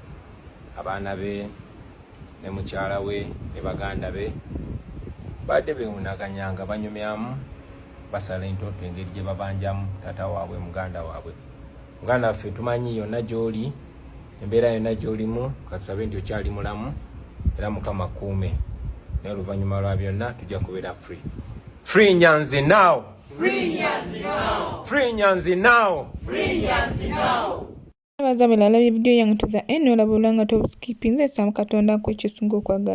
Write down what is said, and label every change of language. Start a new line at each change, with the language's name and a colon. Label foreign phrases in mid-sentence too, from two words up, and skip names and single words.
Ganda: Abaana be ne mukyala we ne baganda be badde bewunaganyanga banyumyamu basala entoto engeri gye babanjamu taata waabwe muganda waabwe. Muganda waffe tumanyi yonna gy'oli, embeera yonna gy'olimu, katusabe nti okyali mulamu era Mukama kuume. Naye oluvannyuma lwa byonna tujja kubeera free.
English: Free Nyanzi now! Free Nyanzi now! Free Nyanzi now! Free Nyanzi now!
Ganda: Abaza balala video yange tuza eno olaba olanga tobuskipinze Sam Katonda ko kisinga okwagala.